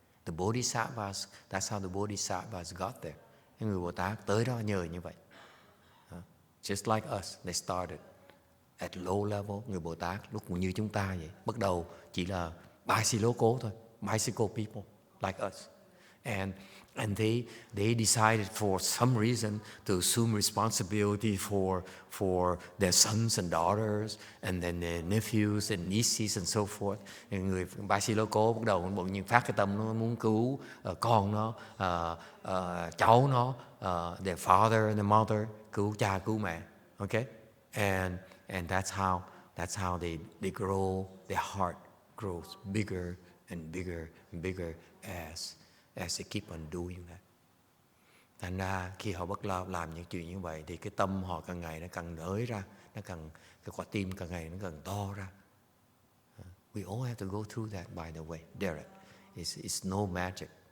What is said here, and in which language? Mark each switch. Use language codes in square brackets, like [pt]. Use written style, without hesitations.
[en] The Bodhisattvas, that's how the Bodhisattvas got there. [vi] Những người Bồ Tát tới đó nhờ như vậy. [en] Just like us, they started at low level. [vi] Người Bồ Tát lúc như chúng ta vậy. Bắt đầu chỉ là bicycle thôi. [en] Bicycle people like us. And they decided for some reason to assume responsibility for their sons and daughters and then their nephews and nieces and so forth. [vi] Người Basiloco bắt đầu bỗng nhiên phát cái tâm nó muốn cứu con nó, cháu nó, [en] their father and their mother, [vi] cứu cha cứu mẹ. [en] Okay? And that's how they grow, their heart grows bigger and bigger and bigger as they keep on doing that. [vi] Thành ra khi họ bắt đầu làm những chuyện như vậy thì cái tâm họ càng ngày nó càng nới ra, cái quả tim càng ngày nó càng to ra. [en] We all have to go through that, by the way, Derek. It's no magic.